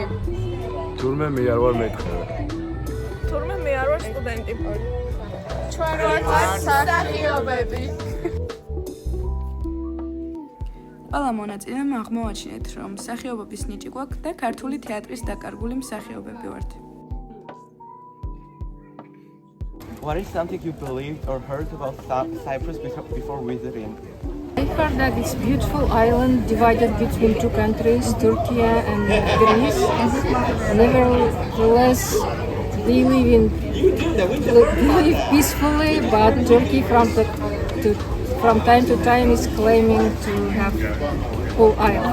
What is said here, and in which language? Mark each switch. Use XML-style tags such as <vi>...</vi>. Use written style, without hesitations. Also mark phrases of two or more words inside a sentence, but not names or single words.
<ka>თურმე მე არ ვარ მექნარი. თურმე მე არ ვარ სტუდენტი. ჩვენ ვართ მსახიობები. ყველა მონაწილემ აღმოაჩინეთ, რომ მსახიობობის ნიჭი გვაქვს და ქართული თეატრის დაკარგული მსახიობები ვართ.</ka> <en>What is something you believed or heard about Cyprus before visiting? I heard that it's a beautiful island divided between two countries, Turkey and Greece. Nevertheless, they live peacefully, but Turkey from time to time is claiming to have whole island.</en>